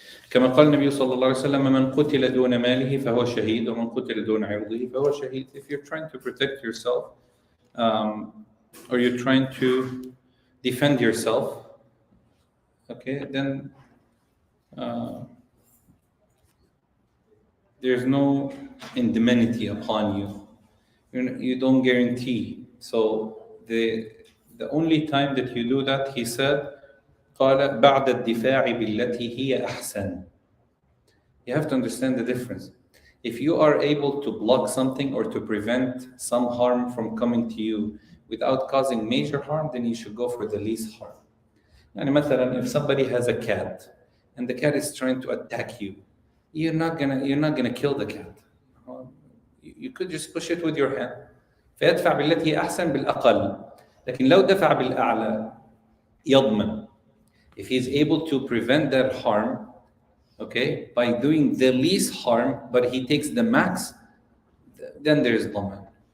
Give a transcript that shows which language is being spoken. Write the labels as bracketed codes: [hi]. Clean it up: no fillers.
[ar] كما قال النبي صلى الله عليه وسلم من قتل دون ماله فهو شهيد ومن قتل دون عرضه فهو شهيد. [en] If you're trying to protect yourself or you're trying to defend yourself, okay, then there's no indemnity upon you. You don't guarantee. So the only time that you do that, he said, [ar] قال بعد الدفاع بالتي هي أحسن. [en] You have to understand the difference. If you are able to block something or to prevent some harm from coming to you without causing major harm, then you should go for the least harm. [ar] يعني مثلا, [en] if somebody has a cat and the cat is trying to attack you, you're not gonna kill the cat. You could just push it with your hand. [ar] فيدفع بالتي هي أحسن بالأقل. لكن لو دفع بالأعلى يضمن. [en] If he's able to prevent that harm, okay, by doing the least harm, but he takes the max, then there is ضمان.